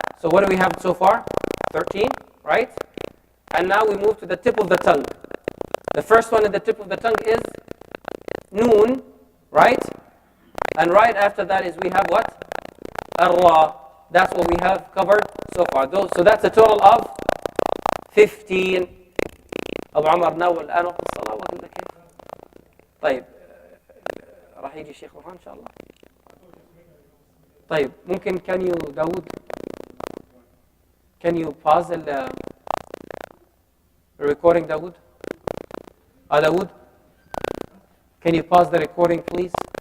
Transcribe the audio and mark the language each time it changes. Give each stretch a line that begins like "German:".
English: So what do we have so far? 13, right? And now we move to the tip of the tongue. The first one at the tip of the tongue is noon, right? And right after that is we have what? Ar-ra. That's what we have covered so far. So that's a total of 15.
Arabic: أبو عمر ناول الآن وقت الصلاة ولا كيف؟ طيب راح يجي الشيخ برهان إن شاء الله. طيب ممكن
English: can you داود can you pause the recording داود؟ داود can you pause the recording please?